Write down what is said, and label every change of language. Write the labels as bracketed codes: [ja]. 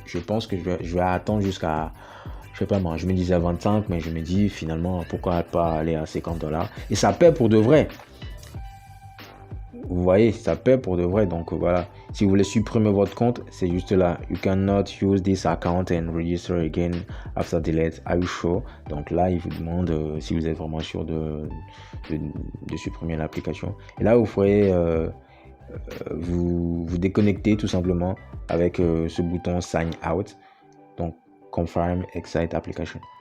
[fr] Je pense que je vais attendre jusqu'à, je sais pas moi, je me disais 25, mais je me dis finalement pourquoi pas aller à $50 et ça paie pour de vrai. Vous voyez, ça paie pour de vrai. Donc voilà, si vous voulez supprimer votre compte, c'est juste là. [en] You cannot use this account and register again after delete. Are you sure? [fr] Donc là, il vous demande si vous êtes vraiment sûr de supprimer l'application. Et là, vous ferez vous déconnectez tout simplement avec ce bouton sign out. Donc [en] confirm exit application.